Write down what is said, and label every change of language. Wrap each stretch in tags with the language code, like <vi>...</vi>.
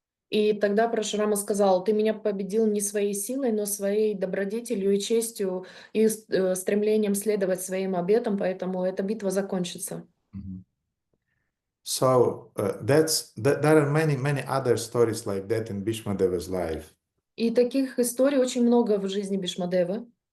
<ru>И тогда Парашурама сказал: ты меня победил не своей силой, но своей добродетелью и честью и стремлением следовать своим обетам, поэтому эта битва закончится.</ru> <en>So there are many other stories like that in Bhīṣmadeva's life.</en> <ru>И таких историй очень много в жизни Бhīṣmadevы,</ru>